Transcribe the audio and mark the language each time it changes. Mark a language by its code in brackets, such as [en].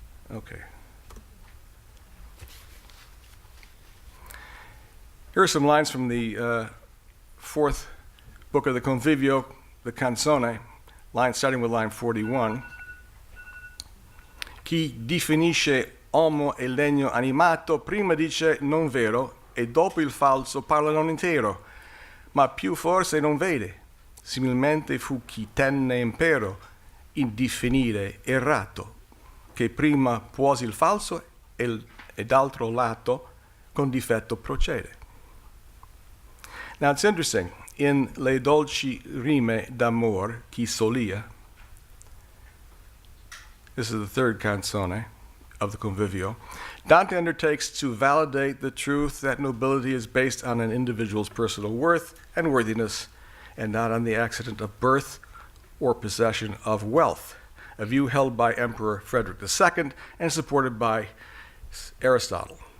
[en] Okay. Here are some lines from the fourth book of the Convivio, the Canzone, starting with line 41. [it] Chi definisce uomo e legno animato prima dice non vero e dopo il falso parla non intero, ma più forse non vede. Similmente fu chi tenne impero in definire errato, che prima puosi il falso e d'altro lato con difetto procede. [en] Now it's interesting, in Le dolci rime d'amor chi solia, this is the third canzone of the Convivio, Dante undertakes to validate the truth that nobility is based on an individual's personal worth and worthiness and not on the accident of birth or possession of wealth, a view held by Emperor Frederick II and supported by Aristotle.